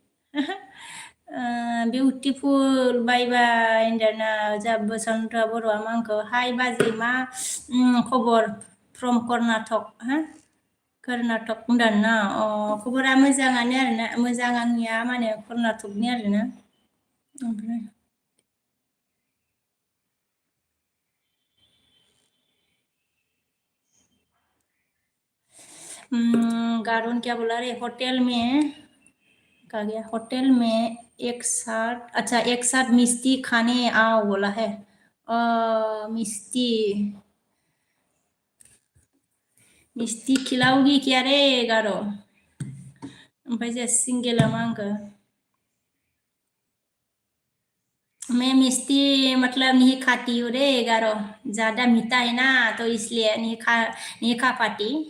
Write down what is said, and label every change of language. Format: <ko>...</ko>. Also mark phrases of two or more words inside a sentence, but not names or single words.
<brx>बिउटिफुल</brx> <en>bye bye</en> <brx>होनदोंना जा बसन्त बर'आ आंखौ हाय बाजै मा खबर</brx> <en>from Karnataka</en> <brx>कर्नाटक होनदोंना खबरा मोजाङानो आरोना मोजां आंनिया माने कर्नाटकनि आरोना ओमफ्राय</brx> <hi>गारोन क्या बोला रे होटल में कहा गया होटल में एक साथ अच्छा एक साथ मिस्टी खाने आओ बोला है मिस्टी मिस्टी खिलाओगी क्या रे गारो</hi> <brx>ओमफ्राय जे सिंगेला मा होनखो</brx> <hi>मैं मिस्टी मतलब नहीं खाती हूँ रे गारो ज्यादा मीठा है ना तो इसलिए नहीं खा पाती</hi>